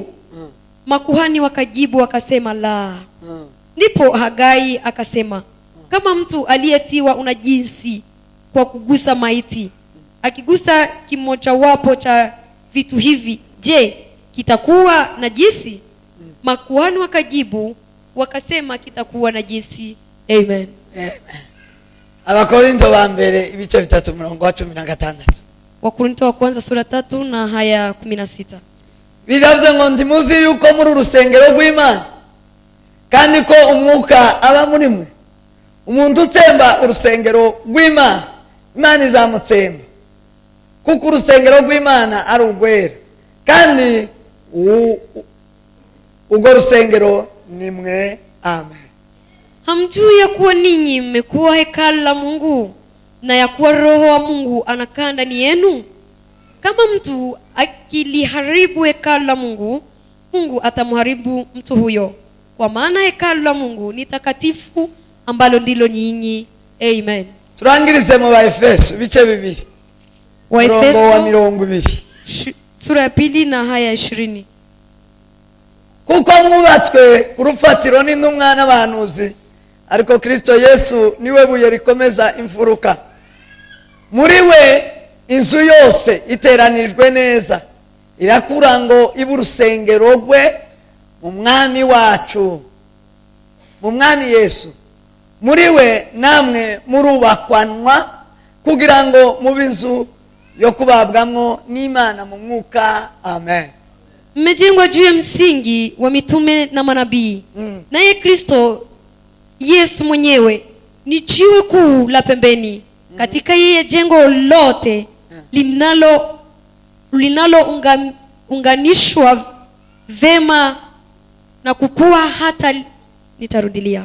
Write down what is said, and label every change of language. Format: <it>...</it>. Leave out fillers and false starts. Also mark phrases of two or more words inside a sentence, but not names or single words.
<sw>Makuhani wakajibu wakasema, la. Ndipo Hagai akasema, kama mtu aliyetiwa unajisi kwa kugusa maiti akigusa kimojawapo cha vitu hivi, je, kitakuwa najisi? Makuhani wakajibu wakasema, kitakuwa najisi. Amen.</sw> <rn>Abakorinto ba mbere ibice 3:16.</rn> <sw>Wakorinto wa kwanza sura 3 na haya 16.</sw> <rn>Biravuze ngo ndimuzi yuko muri urusengero rw'Imana kandi ko umwuka aba muri mwe. Umuntu utemba urusengero rw'Imana, Imana izamutsemba, kuko urusengero rw'Imana ari urwera kandi urwo rusengero ni mwe. Amen.</rn> <sw>Hamjui ya kuwa ninyi mmekuwa hekalu la Mungu na ya kuwa Roho wa Mungu anakaa ndani yenu? Kama mtu akiliharibu hekalu la Mungu, Mungu atamharibu mtu huyo, kwa maana hekalu la Mungu ni takatifu ambalo ndilo nyinyi. Amen.</sw> <rn>Turangirize mu Efeso bice 2.</rn> <sw>Waefeso wa 20 sura ya 2 na haya 20.</sw> <rn>Kuko mwubatswe ku rufatiro n'intumwa n'abahanuzi, ariko Kristo Yesu niwe buye rikomeza imfuruka. Muri we inzu yose iteranijwe neza irakura ngo ibe urusengero rwe mu mwami wacu, mu mwami Yesu. Muri we namwe murubakwanwa kugira ngo mube inzu yo kubabwamwo n'Imana mu mwuka. Amen.</rn> <sw>Mmejengwa juu ya msingi wa mitume na manabii, naye Kristo Yesu mwenyewe ni jiwe kuu la pembeni. Katika yeye jengo lote unganishwa vema na kukua hata nitarudilia.</sw>